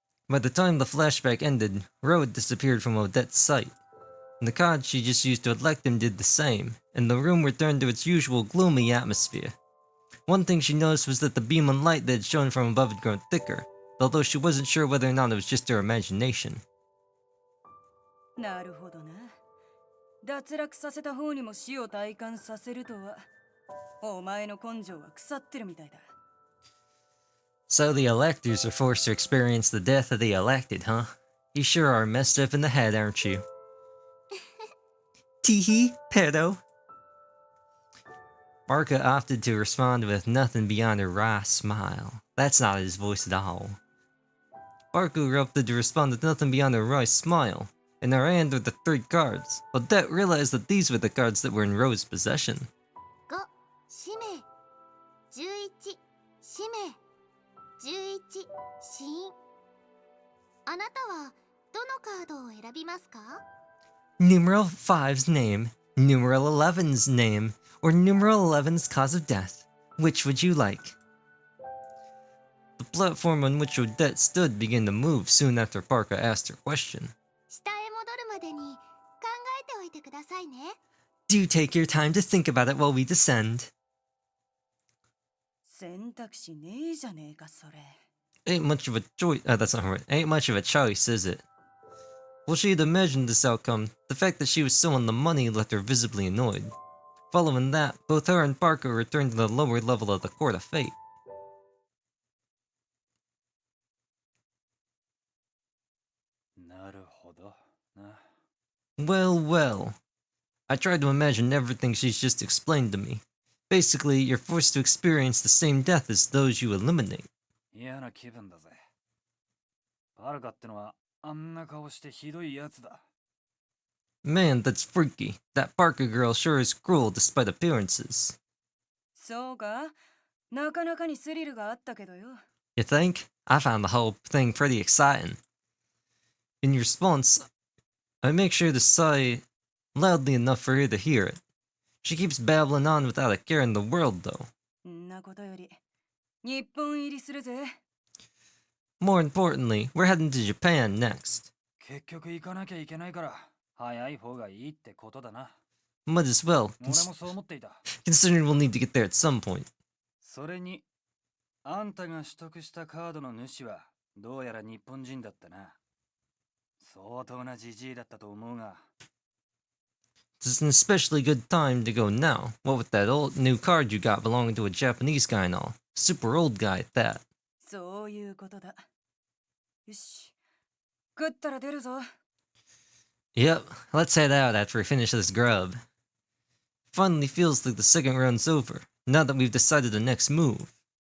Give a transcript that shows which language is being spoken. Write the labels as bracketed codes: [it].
[en] By the time the flashback ended, Rose had disappeared from Odette's sight. The card she just used to elect him did the same, and the room returned to its usual gloomy atmosphere. One thing she noticed was that the beam of light that had shone from above had grown thicker, although she wasn't sure whether or not it was just her imagination. [ja] なるほどな。脱落させた方にも死を体感させるとは、お前の根性は腐ってるみたいだ。 [en] So the electors are forced to experience the death of the elected, huh? You sure are messed up in the head, aren't you? Teehee, pedo. Barca opted to respond with nothing beyond a wry smile. That's not his voice at all. Barca opted to respond with nothing beyond a wry smile. In her hand were the 3 cards. Odette realized that these were the cards that were in Rose's possession. [ja] 5、使命。11、使命。 11、死因。あなたはどのカードを選びますか？ [en] Numeral 5's name, Numeral 11's name, or Numeral 11's cause of death. Which would you like? The platform on which Odette stood began to move soon after Barca asked her question. [ja] 下へ戻るまでに考えておいてくださいね。 [en] Do take your time to think about it while we descend. [ja] 選択肢ねえじゃねえかそれ。 [en] Ain't much of a choice. That's not right. Ain't much of a choice, is it? Well, she had imagined this outcome. The fact that she was so on the money left her visibly annoyed. Following that, both her and Barca returned to the lower level of the Court of Fate. [ja] なるほどな。 [en] Well, well. I tried to imagine everything she's just explained to me. Basically, you're forced to experience the same death as those you eliminate. [ja] 嫌な気分だぜ。バルカってのはあんな顔してひどいやつだ。 [en] Man, that's freaky. That Barca girl sure is cruel despite appearances. [ja] そうか？なかなかにスリルがあったけどよ。 [en] You think? I found the whole thing pretty exciting. In response, I make sure to say loudly enough for her to hear it. She keeps babbling on without a care in the world, though. [ja] んなことより日本入りするぜ。 [en] More importantly, we're heading to Japan next. [ja] 結局行かなきゃいけないから早い方がいいってことだな。 [en] Might as well, [ja] 俺もそう思っていた。 [en] considering we'll need to get there at some point. [ja] それにあんたが取得したカードの主はどうやら日本人だったな。相当なジジイだったと思うが。 [en] It's an especially good time to go now. What with that old new card you got belonging to a Japanese guy and all. Super old guy at that. [ja] そういうことだ。よし、食ったら出るぞ。 [en] Yep, let's head out after we finish this grub. Finally feels like the second round's over, now that we've decided the next move.